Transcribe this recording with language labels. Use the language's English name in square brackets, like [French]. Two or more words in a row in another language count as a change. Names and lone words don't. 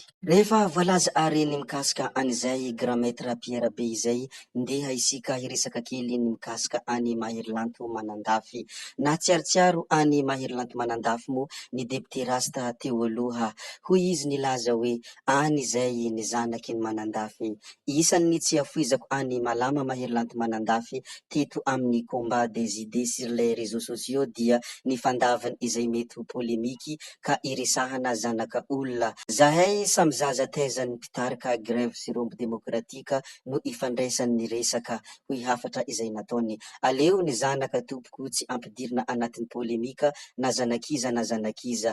[Malagasy] Rehefa voalaza ary ny mikasika an'izay [French] grand maître [Malagasy] Pierre Be izay ndeha isika hiresaka kely ny mikasika any Maherilanto Manandafy. Natsiarotsiaro any Maherilanto Manandafy moa ny député rasta teo aloha. Hoy izy nilaza hoe any izay ny zanaky ny Manandafy. Isan'ny tsy afoizako any Malama Maherilanto Manandafy teto amin'ny [French] combat des idées sur les réseaux sociaux [Malagasy] dia ny fandavany izay mety ho polémiky ka iresahana zanaka olona. Zahay samy zaza taizan'ny mpitarika grève sy rombo demokratika no ifandraisan'ny ny resaka hoy hafatra izay nataony. Aleo ny zanaka tompoko tsy ampidirina anatin'ny polémika na zanakiza na zanakiza.